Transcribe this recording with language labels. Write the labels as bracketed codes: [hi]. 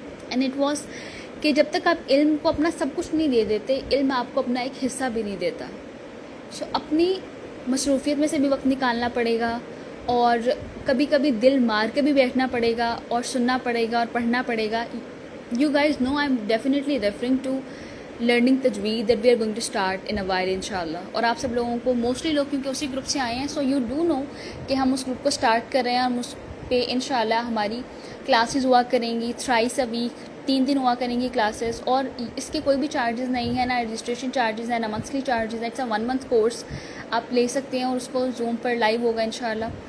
[en] and it was [ur] کہ جب تک آپ علم کو اپنا سب کچھ نہیں دے دیتے, علم آپ کو اپنا ایک حصہ بھی نہیں دیتا. سو اپنی مصروفیت میں سے بھی وقت نکالنا پڑے گا, اور کبھی کبھی دل مار کے بھی بیٹھنا پڑے گا, اور سننا پڑے گا, اور پڑھنا پڑے گا. [en] You guys know I'm definitely referring to learning tajweed that we are going to start in a while inshallah. [ur] اور آپ سب لوگوں کو موسٹلی لوگ کیونکہ اسی گروپ سے آئے ہیں, [en] so you do know [ur] کہ ہم اس گروپ کو اسٹارٹ کر رہے ہیں, اور اس پہ انشاءاللہ ہماری کلاسز ہوا کریں گی [en] thrice a week, [ur] 3 دن ہوا کریں گی کلاسز. اور اس کے کوئی بھی چارجز نہیں ہے, نہ رجسٹریشن چارجز ہے, نہ منتھلی چارجز ہے. [en] it's a 1 month [ur] کورس آپ لے سکتے ہیں, اور اس کو زوم پر لائیو ہوگا انشاءاللہ.